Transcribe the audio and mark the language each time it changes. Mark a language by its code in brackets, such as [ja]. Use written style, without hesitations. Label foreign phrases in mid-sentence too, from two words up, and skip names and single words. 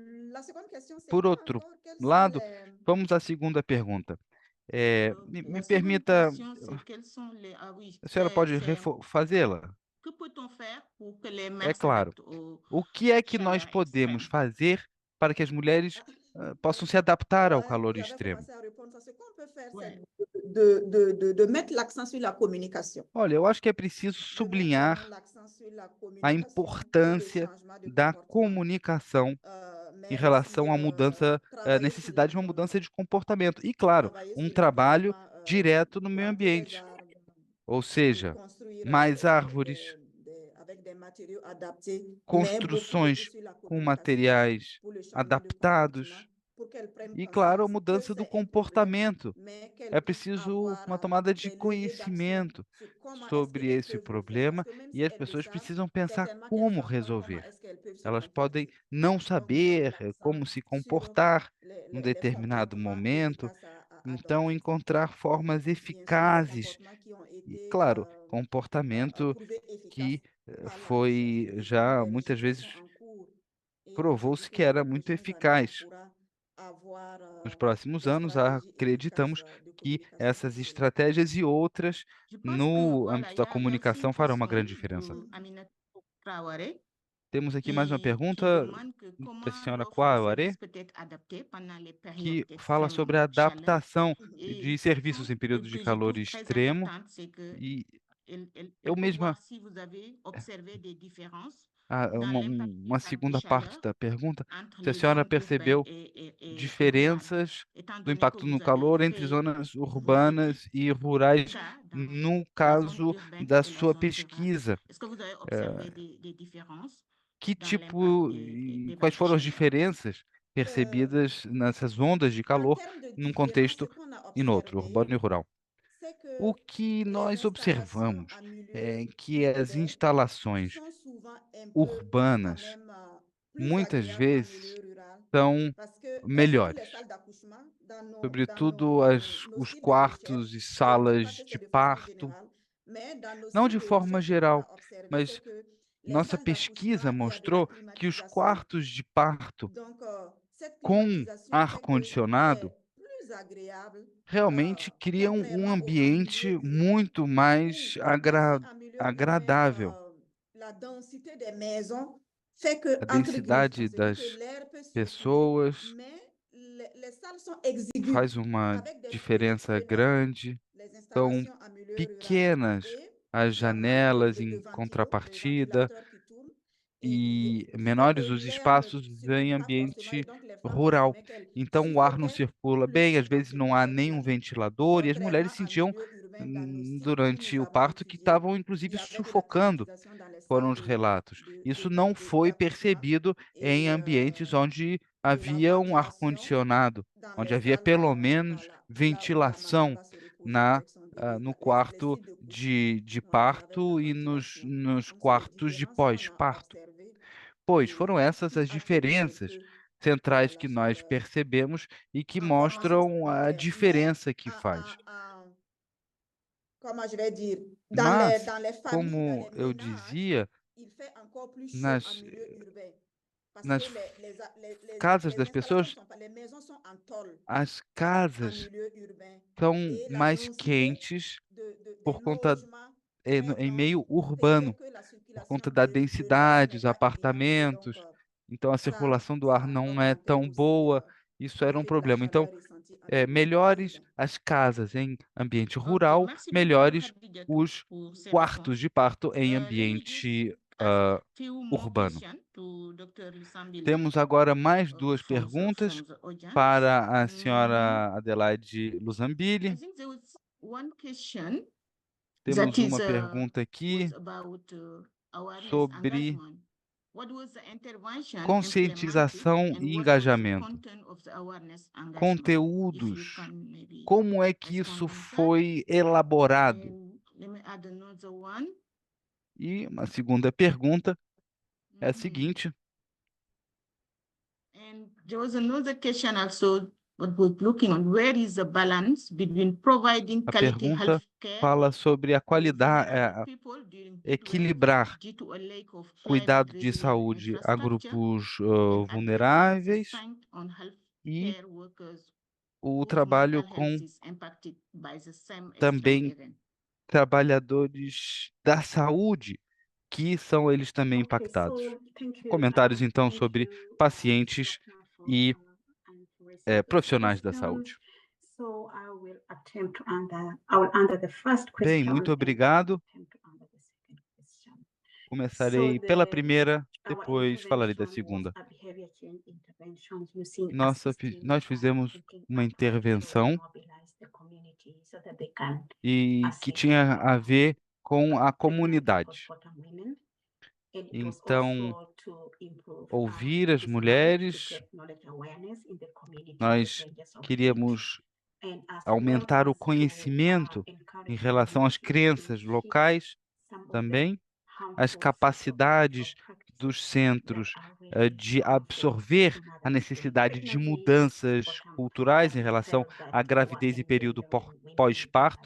[pt] Por outro lado, vamos à segunda pergunta. Me permita, a senhora pode fazê-la? É claro, o que é que nós podemos fazer para que as mulheres possam se adaptar ao calor [fr] J'avais [pt] extremo? [fr] commencé à répondre ça. Ce qu'on peut faire, c'est de mettre l'accent sur la communication. [pt] Olha, eu acho que é preciso [fr] De mettre [pt] sublinhar [fr] l'accent sur la [pt] a [fr] communication et le [pt] importância [fr] changement de [pt] da [fr] comportement. [pt] comunicação em [fr] Mais aussi [pt] relação à mudança, [fr] travailler sur [pt] necessidade de uma mudança de comportamento. E, claro, [fr] travailler [pt] um [fr] sur [pt] trabalho [fr] l'emplacement [pt] direto no meio [fr] planter des [pt] ambiente. [fr] arbres, [pt] Ou [fr] de [pt] seja, [fr] construire [pt] mais árvores, [fr] avec des matériaux adaptés, mais beaucoup [pt] construções [fr] sur la [pt] com [fr] communication [pt] materiais [fr] pour le changement de comportement, [pt] adaptados [fr] pour qu'elles prennent [pt] e, claro, a [fr] conscience que [pt] mudança do [fr] c'est un problème, [pt] comportamento. [fr] mais [pt] É [fr] qu'elles puissent [pt] preciso [fr] avoir [pt] uma tomada de [fr] des leviers d'action [pt] conhecimento [fr] sur comment est-ce [pt] sobre [fr] qu'elles [pt] esse [fr] peuvent le faire. Parce [pt] problema [fr] que même [pt] e [fr] si [pt] as [fr] elles le [pt] pessoas [fr] savent, [pt] precisam pensar [fr] certainement qu'elles ne [pt] como [fr] savent pas comment [pt] resolver. [fr] est-ce qu'elles peuvent se [pt] Elas podem [fr] comporter. [pt] não [fr] Donc, mettre [pt] saber [fr] l'accent [pt] como se [fr] sur [pt] comportar num [fr] les [pt] determinado [fr] comportements [pt] momento, [fr] efficaces à [pt] então [fr] adopter. [pt] encontrar formas [fr] Bien sûr, les [pt] eficazes [fr] comportements qui ont [pt] e, [fr] été [pt] claro, comportamento [fr] prouvés efficaces [pt] que [fr] par la recherche. [pt] foi [fr] Et ce sont [pt] já [fr] des [pt] muitas [fr] recherches qui [pt] vezes [fr] sont en cours. Et je me dis [pt] provou-se [fr] que [pt] que [fr] dans [pt] era [fr] les [pt] muito [fr] prochaines années, on [pt] eficaz. [fr] pourra avoir [pt] Nos próximos [fr] des [pt] anos, [fr] stratégies efficaces [pt] acreditamos [fr] de [pt] que [fr] communication pour [pt] essas [fr] cela. [pt] estratégias e outras [fr] Je pense que [pt] no [fr] voilà, [pt] âmbito [fr] il [pt] da [fr] y a aussi une [pt] comunicação farão uma [fr] question [pt] grande diferença. [fr] de Aminata Traoré [pt] Temos aqui mais uma [fr] qui [pt] pergunta [fr] demande que [pt] da [fr] comment [pt] senhora [fr] l'offre de [pt] Kouawaré, [fr] services peut être adaptée pendant les périodes [pt] que fala [fr] d'extrême [pt] sobre a [fr] chaleur. [pt] adaptação [fr] Et [pt] de serviços em períodos de [fr] que je [pt] calor [fr] trouve très [pt] extremo. [fr] importante, c'est que [pt] E [fr] elle [pt] eu [fr] peut [pt] mesma, [fr] voir si vous avez observé des différences dans [pt] uma, [fr] l'impact [pt] uma [fr] de [pt] segunda parte [fr] chaleur [pt] da pergunta, [fr] entre [pt] se a [fr] les [pt] senhora [fr] zones urbaines [pt] percebeu [fr] et rurales, [pt] diferenças [fr] étant [pt] do [fr] donné que [pt] impacto no [fr] vous avez [pt] calor entre [fr] fait [pt] zonas [fr] vous avez [pt] urbanas e rurais [fr] cas dans [pt] no [fr] la zone [pt] caso [fr] urbaine [pt] da [fr] et la [pt] sua [fr] zone rurale. [pt] pesquisa. [fr] Est-ce que vous avez observé des différences [pt] Que [fr] dans l'impact [pt] tipo [fr] des [pt] e [fr] vagues [pt] quais [fr] de [pt] foram as [fr] chaleur? [pt] diferenças percebidas nessas ondas de [fr] En [pt] calor [fr] termes de [pt] num [fr] différence, ce [pt] contexto [fr] qu'on a [pt] e no outro, [fr] observé, [pt] urbano e rural? [fr] c'est [pt] O que [fr] que les [pt] nós [fr] installations [pt] observamos [fr] en milieu [pt] é que as [fr] urbain [pt] instalações [fr] sont souvent un peu quand [pt] urbanas [fr] même plus [pt] muitas [fr] agréables qu'en [pt] vezes [fr] milieu rural. [pt] são [fr] Parce que, et surtout les [pt] melhores, [fr] salles d'accouchement, [pt] sobretudo [fr] nos [pt] os [fr] sites de recherche, [pt] quartos e [fr] je ne dis pas [pt] salas [fr] que [pt] de [fr] c'est de façon [pt] parto, [fr] générale, mais dans nos [pt] não [fr] sites de [pt] de forma [fr] recherche, ce qu'on [pt] geral, [fr] a observé, c'est [pt] mas [fr] que les [pt] nossa [fr] salles d'accouchement, [pt] pesquisa [fr] il y a de la [pt] mostrou que os [fr] climatisation. [pt] quartos de parto [fr] Donc, cette [pt] com [fr] climatisation fait que [pt] ar-condicionado [fr] c'est plus agréable, [pt] realmente criam um [fr] contrairement en milieu [pt] ambiente [fr] urbain, [pt] muito [fr] où [pt] mais [fr] aussi en milieu urbain, [pt] agradável. [fr] la densité des maisons fait que, [pt] A [fr] entre guillemets, on [pt] densidade [fr] se dit que [pt] das [fr] l'air peut circuler, [pt] pessoas [fr] mais les salles sont exiguës, [pt] faz uma [fr] avec des fenêtres [pt] diferença [fr] énormes. [pt] grande. [fr] Les [pt] São [fr] installations en milieu rural [pt] pequenas [fr] et [pt] as [fr] il y a moins [pt] janelas [fr] de [pt] em [fr] ventilos, de [pt] contrapartida [fr] ventilateurs qui tournent [pt] e [fr] qui fait que [pt] menores os [fr] l'air ne [pt] espaços [fr] circule [pt] em [fr] pas forcément et [pt] ambiente [fr] donc les femmes [pt] rural. [fr] estimaient qu'elles [pt] Então o ar não [fr] suffoquaient [pt] circula bem, [fr] plus [pt] às [fr] dans [pt] vezes [fr] ce [pt] não há [fr] milieu [pt] nenhum [fr] rural. [pt] ventilador e as mulheres [fr] Contrairement en [pt] sentiam [fr] milieu urbain, dans nos sites où nous [pt] durante o [fr] avons [pt] parto que [fr] étudié, [pt] estavam [fr] il [pt] inclusive [fr] y avait de la [pt] sufocando. [fr] climatisation dans les salles [pt] Foram os relatos. Isso não foi [fr] d'accouchement [pt] percebido em [fr] et [pt] ambientes onde [fr] de la [pt] havia um [fr] ventilation [pt] ar-condicionado, [fr] dans [pt] onde [fr] les [pt] havia [fr] salles, [pt] pelo menos [fr] là où la maman [pt] ventilação [fr] va se reposer avec son bébé, [pt] no [fr] les [pt] quarto [fr] sites de couche, [pt] de [fr] avec la [pt] parto e [fr] ventilation. [pt] nos [fr] Donc, c'est les [pt] quartos de [fr] différences qu'on a [pt] pós-parto. [fr] observées [pt] Pois [fr] et [pt] foram essas [fr] qui [pt] as [fr] atténuent un [pt] diferenças [fr] peu [pt] centrais [fr] la [pt] que nós [fr] chaleur [pt] percebemos e que [fr] en formation [pt] mostram a [fr] supplémentaire. Mais, [pt] diferença que faz. [fr] comment je vais dire, [pt] Mas, [fr] dans les familles, dans [pt] como [fr] les [pt] eu [fr] ménages, [pt] dizia, [fr] il fait encore plus chaud en [pt] nas, [fr] milieu urbain. Parce [pt] nas [fr] que [pt] casas [fr] les [pt] das [fr] installations [pt] pessoas, [fr] sont pas, les maisons sont en tôle [pt] as [fr] en [pt] casas [fr] milieu urbain. [pt] são [fr] Et la [pt] mais [fr] densité [pt] quentes [fr] des [pt] por conta [fr] logements très [pt] em [fr] denses [pt] meio [fr] faisait [pt] urbano, [fr] que la [pt] por [fr] circulation [pt] conta da [fr] de l'air [pt] densidade, [fr] n'est [pt] os [fr] pas évidente. Et donc, [pt] apartamentos. Então a circulação do ar [fr] ça [pt] não é [fr] augmentait [pt] tão [fr] aussi [pt] boa. Isso era um [fr] l'effet de la [pt] problema. Então, [fr] chaleur ressentie en milieu [pt] melhores [fr] urbain. [pt] as casas em ambiente [fr] Ok, [pt] rural, [fr] merci beaucoup, [pt] melhores [fr] Khadijatou, [pt] os [fr] pour ces [pt] quartos [fr] réponses. [pt] de parto em [en] Let me just [pt] ambiente [en] ask few more [pt] urbano. [en] questions to Dr. Lusambili [pt] Temos agora mais duas [en] from [pt] perguntas [en] the audience. [pt] para a senhora Adelaide Lusambili. [en] I think there was one question [pt] Temos [en] that is [pt] uma pergunta aqui [en] was about awareness, [pt] sobre [en] engagement. What was the intervention [pt] conscientização [en] implemented [pt] e [en] and what was the [pt] engajamento. [en] content of the awareness engagement? If you [pt] Conteúdos. [en] can maybe [pt] Como é que [en] respond [pt] isso [en] on that. [pt] foi elaborado? [en] And let me add another one. [pt] E uma segunda pergunta é a Mhm. seguinte: [en] And there was another question also, what we're looking on, where is the balance between providing [pt] a [en] quality [pt] pergunta [en] health care [pt] fala sobre a [en] to [pt] qualidade, [en] vulnerable people during heat wave [pt] equilibrar [en] due to a lack of [pt] cuidado de [en] climate-resilient [pt] saúde a [en] infrastructure [pt] grupos [en] and addressing [pt] vulneráveis [en] strength on [pt] e [en] healthcare workers [pt] o [en] whose [pt] trabalho [en] mental [pt] com [en] health is impacted by the same extreme [pt] também [en] event. [pt] trabalhadores da saúde que são eles também impactados. [en] Thank you. [pt] Comentários, então, [en] Thank [pt] sobre [en] you, [pt] pacientes e [en] and for receiving [pt] profissionais da [en] questions. [pt] saúde. [en] So I will answer the first [pt] Bem, [en] question [pt] muito [en] and [pt] obrigado. [en] attempt to answer the second question. [pt] Começarei pela primeira, depois falarei da segunda. Nós fizemos uma intervenção e que tinha a ver com a comunidade. Então, ouvir as mulheres, nós queríamos aumentar o conhecimento em relação às crenças locais, também as capacidades dos centros de absorver a necessidade de mudanças culturais em relação à gravidez e período pós-parto.